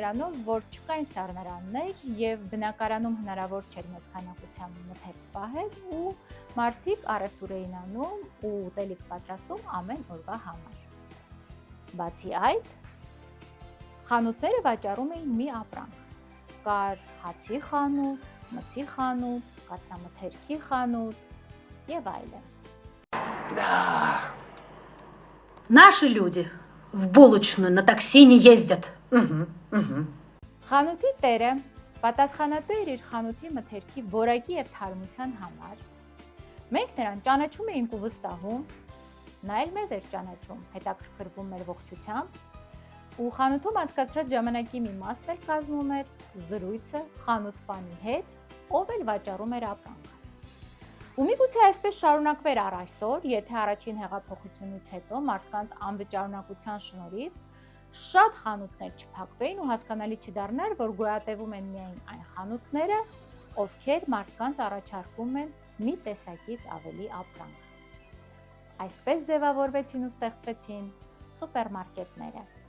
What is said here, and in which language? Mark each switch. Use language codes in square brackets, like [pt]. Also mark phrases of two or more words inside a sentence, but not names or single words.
[hy] նրանով, որ չկային սառնարաններ եւ բնակարանում հնարավոր չէր մեծ քանակությամբ մթերք պահել ու մարդիկ առևտուր էին անում ու ուտելիք պատրաստում ամեն օրվա համար։ Բացի այդ, խանութները վաճառում էին մի ապրանք։ Կար հացի խանութ, մսի խանութ, կաթնամթերքի խանութ եւ այլն։ [ru] Да. Наши люди в булочную на такси не ездят. [hy] Խանութի տերը պատասխանատու էր իր խանութի մթերքի որակի եւ թարմության համար։ Մենք նրան ճանաչում էինք ու վստահում, նա էլ մեզ էր ճանաչում, հետաքրքրվում մեր ողջությամբ, ու խանութում անցկացրած ժամանակի մի մասն էլ կազմում էր զրույցը խանութպանի հետ, ով էլ վաճառում էր ապրանքը։ Ու միգուցե այսպես շարունակվեր առ այսօր, եթե առաջին հեղափոխությունից հետո մարդկանց անվճարունակության շնորհիվ շատ խանութներ չփակվեին ու հասկանալի չդառնար, որ գոյատևում են միայն այն խանութները, ովքեր մարդկանց առաջարկում են մի տեսակից ավելի ապրանք։ Այսպես ձևավորվեցին ու ստեղծվեցին սուպերմարկետները։